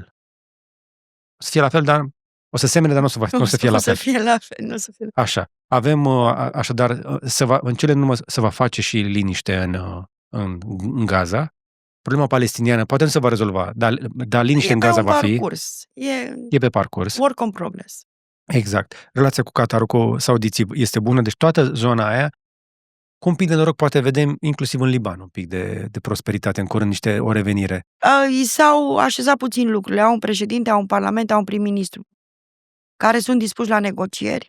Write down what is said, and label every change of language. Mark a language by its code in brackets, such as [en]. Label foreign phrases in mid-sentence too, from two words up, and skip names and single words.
[ro] O să fie la fel, dar o să semene, dar nu o să fie la fel. Nu o să fie. Așa. Avem, așadar, în cele din urmă se va face și liniște în Gaza. Problema palestiniană poate nu se va rezolva, dar liniște în Gaza va fi. E pe parcurs. [en] Work in progress. [ro] Exact. Relația cu Qatarul, cu saudiții este bună, deci toată zona aia, cu un pic de noroc poate vedem inclusiv în Liban un pic de prosperitate, în curând o revenire. I s-au așezat puțin lucrurile. Au un președinte, au un parlament, au un prim-ministru care sunt dispuși la negocieri.